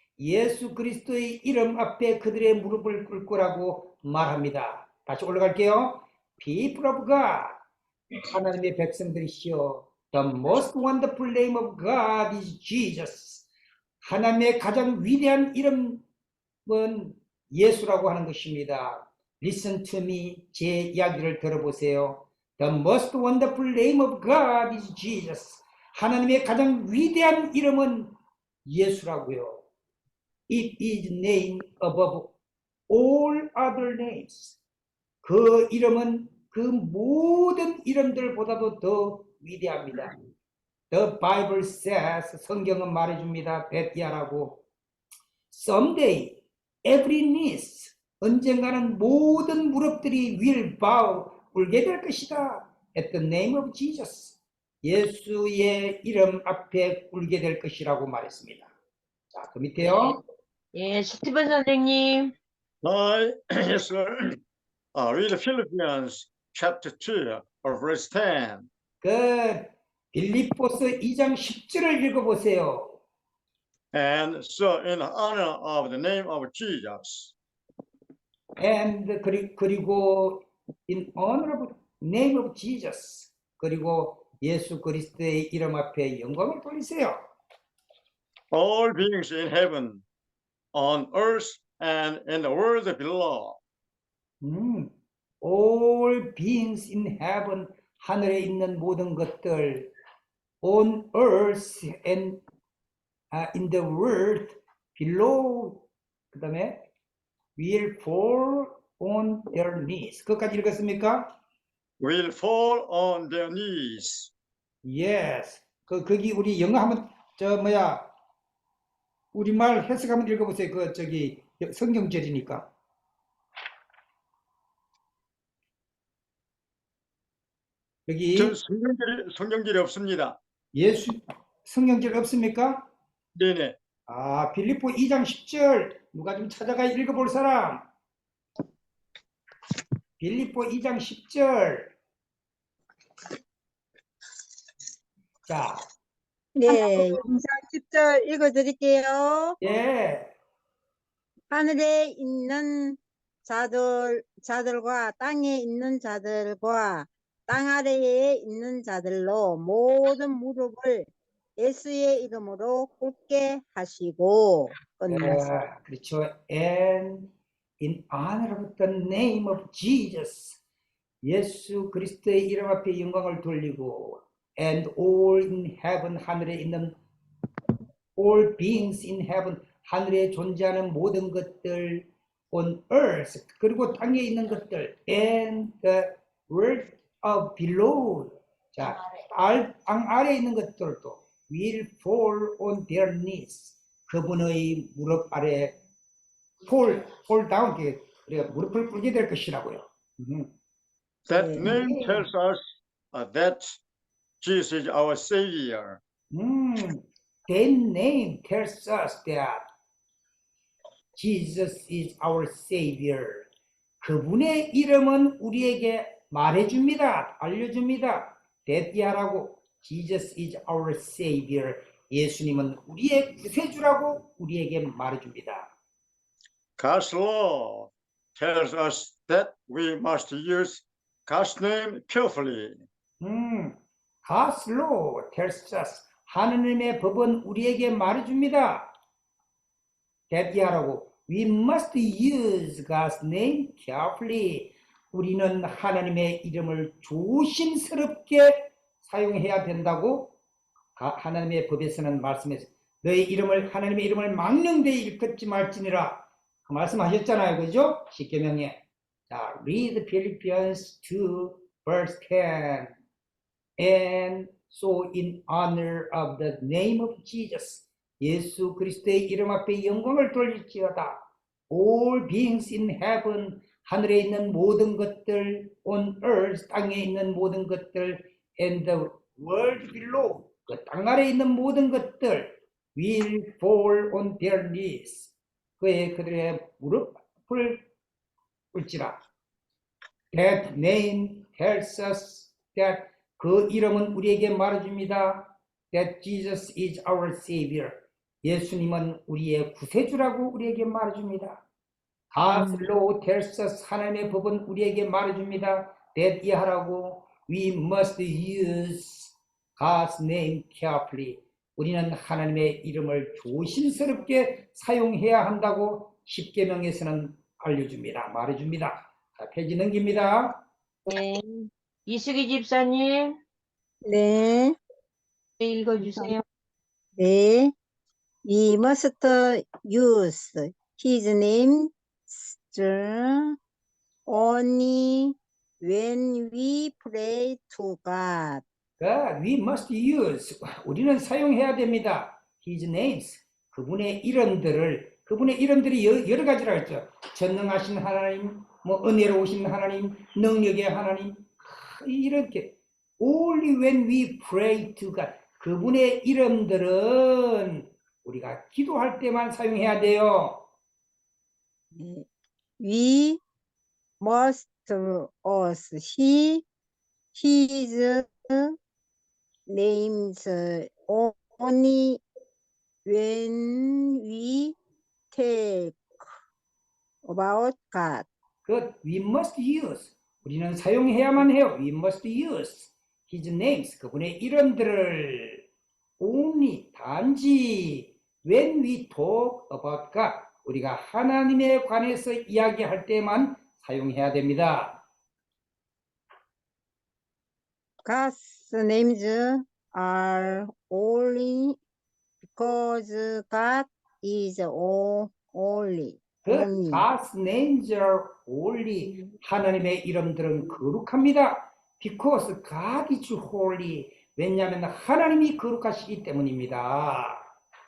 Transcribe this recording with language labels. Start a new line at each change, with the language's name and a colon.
Korean: 예수 그리스도의 이름 앞에 그들의 무릎을 꿇 거라고 말합니다. 다시 올라갈게요.
English: People of God,
Korean: 하나님의 백성들이시여.
English: The most wonderful name of God is Jesus.
Korean: 하나님의 가장 위대한 이름은 예수라고 하는 것입니다.
English: Listen to me.
Korean: 제 이야기를 들어보세요.
English: The most wonderful name of God is Jesus.
Korean: 하나님의 가장 위대한 이름은 예수라고요.
English: It is name above all other names.
Korean: 그 이름은 그 모든 이름들보다도 더 위대합니다.
English: The Bible says,
Korean: 성경은 말해줍니다. 베티아라고.
English: Someday, every knee,
Korean: 언젠가는 모든 무릎들이
English: will bow,
Korean: 꿇게 될 것이다.
English: At the name of Jesus.
Korean: 예수의 이름 앞에 꿇게 될 것이라고 말했습니다. 자, 그 밑에요. 예, 스티븐 선생님.
English: Yes, sir. Read Philippians chapter 2, verse 10.
Korean: 빌립보서 2장 10절을 읽어보세요.
English: And so in honor of the name of Jesus. And
Korean: 그리고
English: in honor of name of Jesus.
Korean: 그리고 예수 그리스도의 이름 앞에 영광을 돌리세요.
English: All beings in heaven, on earth, and in the world below. All beings in heaven,
Korean: 하늘에 있는 모든 것들,
English: on earth and in the world below,
Korean: 그 다음에
English: will fall on their knees.
Korean: 그까지 읽었습니까?
English: will fall on their knees. Yes.
Korean: 거기 우리 영어 한번 우리말 해석 한번 읽어보세요. 성경절이니까. 여기 저 성경절이 없습니다. 성경절 없습니까? 네네. 빌립보 2장 10절 누가 좀 찾아가 읽어볼 사람? 빌립보 2장 10절. 자, 네, 2장 10절 읽어드릴게요. 예. 하늘에 있는 자들과 땅에 있는 자들과 땅 아래에 있는 자들로 모든 무릎을 예수의 이름으로 꿇게 하시고 끝났습니다. 그렇죠.
English: And in honor of the name of Jesus,
Korean: 예수 그리스도의 이름 앞에 영광을 돌리고,
English: and all in heaven,
Korean: 하늘에 있는
English: all beings in heaven,
Korean: 하늘에 존재하는 모든 것들,
English: on earth,
Korean: 그리고 땅에 있는 것들,
English: and the world of below,
Korean: 자, 땅 아래에 있는 것들도
English: will fall on their knees,
Korean: 그분의 무릎 아래
English: fall down,
Korean: 우리가 무릎을 꿇게 될 것이라고요.
English: That
Korean: 네.
English: name tells us that Jesus is our Savior. That name tells us that Jesus is our Savior.
Korean: 그분의 이름은 우리에게 말해줍니다. 알려줍니다. 대띠하라고.
English: Jesus is our Savior.
Korean: 예수님은 우리의 구세주라고 우리에게 말해줍니다.
English: God's law tells us that we must use God's name carefully. God's law tells us.
Korean: 하느님의 법은 우리에게 말해줍니다. 대피하라고.
English: We must use God's name carefully.
Korean: 우리는 하나님의 이름을 조심스럽게 사용해야 된다고 하나님의 법에서는 말씀했어요. 너희 이름을 하나님의 이름을 망령되이 일컫지 말지니라. 그 말씀하셨잖아요. 그죠? 십계명에. 자,
English: read Philippians 2 verse 10. And so in honor of the name of Jesus,
Korean: 예수 그리스도의 이름 앞에 영광을 돌릴지어다.
English: All beings in heaven,
Korean: 하늘에 있는 모든 것들,
English: on earth,
Korean: 땅에 있는 모든 것들,
English: and the world below,
Korean: 그 땅 아래에 있는 모든 것들,
English: will fall on their knees.
Korean: 그들의 무릎을 꿇지라.
English: That name tells us that
Korean: 그 이름은 우리에게 말해줍니다.
English: That Jesus is our Savior.
Korean: 예수님은 우리의 구세주라고 우리에게 말해줍니다.
English: God's law tells us,
Korean: 하나님의 법은 우리에게 말해줍니다.
English: That
Korean: 이하라고.
English: We must use God's name carefully.
Korean: 우리는 하나님의 이름을 조심스럽게 사용해야 한다고 십계명에서는 알려줍니다. 말해줍니다. 자, 페이지 넘깁니다. 네. 이수기 집사님, 네, 읽어주세요. 네.
English: We must use his name only when we pray to God. We must use,
Korean: 우리는 사용해야 됩니다.
English: His names,
Korean: 그분의 이름들이 여러 가지라 했죠. 전능하신 하나님, 은혜로우신 하나님, 능력의 하나님, 이렇게
English: only when we pray to God,
Korean: 그분의 이름들은 우리가 기도할 때만 사용해야 돼요.
English: We must use his names only when we talk about God. we must use,
Korean: 우리는 사용해야만 해요.
English: We must use his names,
Korean: 그분의 이름들을
English: only,
Korean: 단지
English: when we talk about God,
Korean: 우리가 하나님에 관해서 이야기할 때만 사용해야 됩니다.
English: God's names are only because God is holy.
Korean: 그
English: God's names are holy.
Korean: 하나님의 이름들은 거룩합니다.
English: Because God is holy.
Korean: 왜냐하면 하나님이 거룩하시기 때문입니다.